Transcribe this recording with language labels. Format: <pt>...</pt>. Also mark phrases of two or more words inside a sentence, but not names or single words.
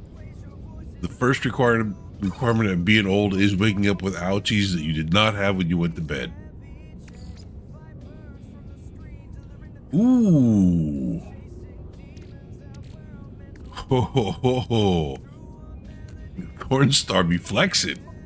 <en>The first requirement of being old is waking up with ouchies that you did not have when you went to bed. Ooh. Ho ho ho ho. Cornstar be flexing.</en>